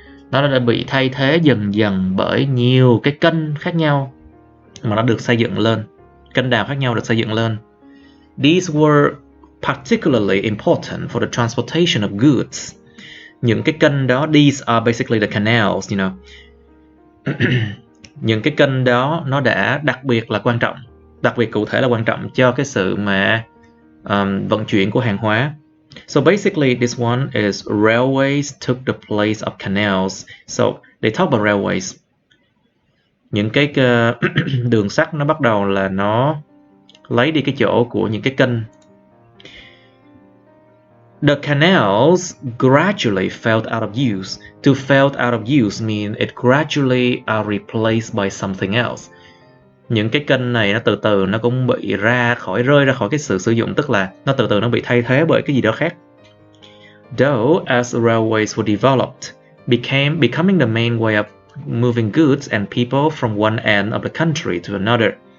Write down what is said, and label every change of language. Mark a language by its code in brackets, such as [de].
[vi] Nó đã bị thay thế dần dần bởi nhiều cái kênh khác nhau mà nó được xây dựng lên, kênh đào khác nhau được xây dựng lên. [en] These were particularly important for the transportation of goods. [vi] Những cái kênh đó, [en] these are basically the canals, you know. [vi] Những cái kênh đó nó đã đặc biệt cụ thể là quan trọng cho cái sự mà vận chuyển của hàng hóa. [en] So basically this one is railways took the place of canals. So they talk about railways. [vi] Những cái đường sắt nó bắt đầu là nó lấy đi cái chỗ của những cái kênh. [en] The canals gradually fell out of use. To fall out of use means it gradually are replaced by something else. [vi] Những cái kênh này nó từ từ nó cũng bị rơi ra khỏi cái sự sử dụng, tức là nó từ từ nó bị thay thế bởi cái gì đó khác. [en] Though as railways were developed, becoming the main way of moving goods and people from one end of the country to another.